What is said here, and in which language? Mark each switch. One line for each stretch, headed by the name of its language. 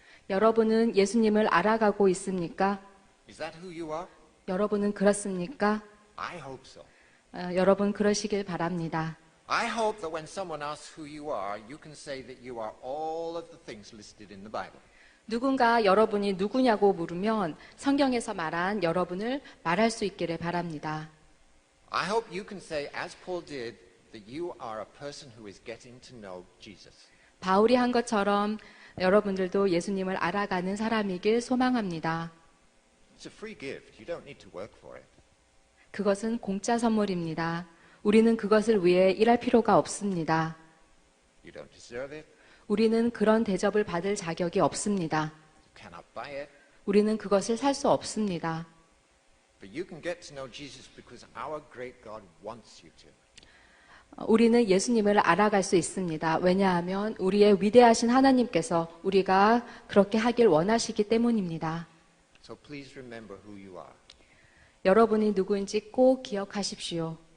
Korean: 여러분은 예수님을 알아가고 있습니까?
English: Is that who you are?
Korean: 여러분은 그렇습니까?
English: I hope so.
Korean: 여러분 그러시길 바랍니다.
English: I hope that when someone asks who you are, you can say that you are all of the things listed in the Bible.
Korean: 누군가 여러분이 누구냐고 물으면 성경에서 말한 여러분을 말할 수 있기를 바랍니다.
English: I hope you can say, as Paul did, that you are a person who is getting to know Jesus.
Korean: 바울이 한 것처럼 여러분들도 예수님을 알아가는 사람이길 소망합니다.
English: It's a free gift. You don't need to work for it.
Korean: 그것은 공짜 선물입니다. 우리는 그것을 위해 일할 필요가 없습니다.
English: You don't deserve it.
Korean: 우리는 그런 대접을 받을 자격이 없습니다.
English: You cannot buy it.
Korean: 우리는 그것을 살 수 없습니다.
English: But you can get to know Jesus because our great God wants you to.
Korean: 우리는 예수님을 알아갈 수 있습니다. 왜냐하면 우리의 위대하신 하나님께서 우리가 그렇게 하길 원하시기 때문입니다.
English: So please remember who you are.
Korean: 여러분이 누구인지 꼭 기억하십시오.